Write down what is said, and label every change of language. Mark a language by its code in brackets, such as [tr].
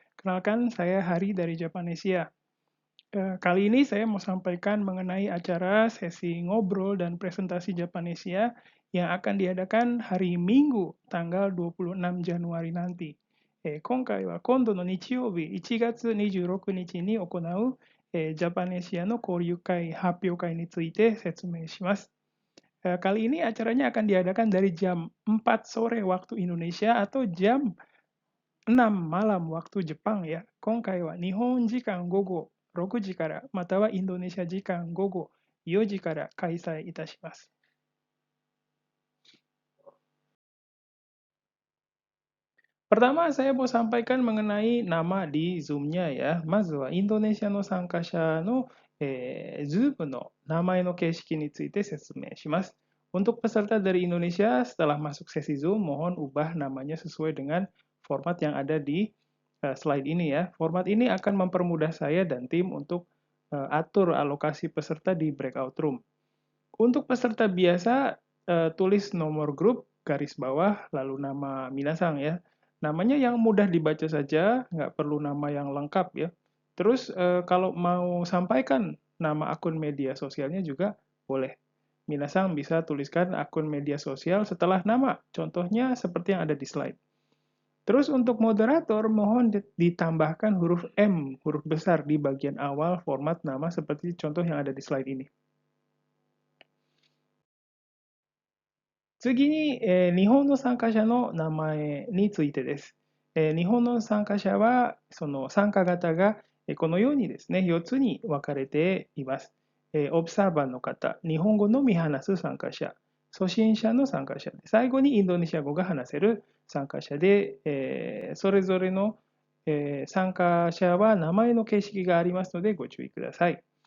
[id] Kenalkan, saya Hari dari Japanesia. Kali ini saya mau sampaikan mengenai acara sesi ngobrol dan presentasi Japanesia yang akan diadakan hari Minggu, tanggal 26 Januari nanti. [ja] 今回は今度の日曜日1月26日に行うジャパネシアの交流会発表会について説明します。 [id] Kali ini acaranya akan diadakan dari jam 4 sore waktu Indonesia atau jam 6 malam waktu Jepang ya. [ja] 今回は日本時間午後6時からまたはインドネシア時間午後4時から開催いたします。 [id] Pertama, saya mau sampaikan mengenai nama di Zoom-nya ya. [ja] まずはインドネシアの参加者の、Zoom の名前の形式について説明します。 [id] Untuk peserta dari Indonesia, setelah masuk sesi Zoom, mohon ubah namanya sesuai dengan format yang ada di slide ini ya. Format ini akan mempermudah saya dan tim untuk atur alokasi peserta di breakout room. Untuk peserta biasa, tulis nomor grup, garis bawah, lalu nama minasang ya. Namanya yang mudah dibaca saja, nggak perlu nama yang lengkap ya. Terus kalau mau sampaikan nama akun media sosialnya juga boleh. Minasang bisa tuliskan akun media sosial setelah nama, contohnya seperti yang ada di slide. Terus untuk moderator, mohon ditambahkan huruf M, huruf besar di bagian awal format nama seperti contoh yang ada di slide ini. [ja] 次に、日本の参加者の名前についてです。日本の参加者は、その参加型がこのようにですね、4つに分かれています。オブサーバーの方、日本語のみ話す参加者、初心者の参加者、最後にインドネシア語が話せる参加者で、それぞれの、参加者は名前の形式がありますのでご注意ください。